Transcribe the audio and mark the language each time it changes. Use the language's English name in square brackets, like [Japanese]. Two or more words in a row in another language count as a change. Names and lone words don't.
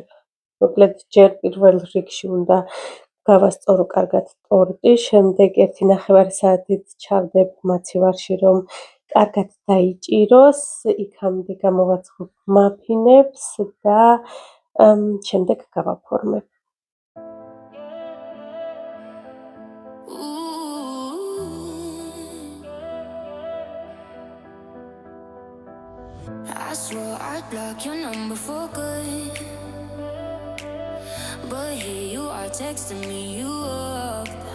[Georgian] მოკლედ ჯერ პირველ რიგში უნდა გავასწორო კარგად ტორტი, შემდეგ 1.5 საათით ჩავდებ მაცივარში, რომ კარგად დაიჭიროს, იქამდე გამოვაცხობ მაფინებს და შემდეგ გავაფორმებ. [English] I swore I'd block your number for good, but here you are texting me you up.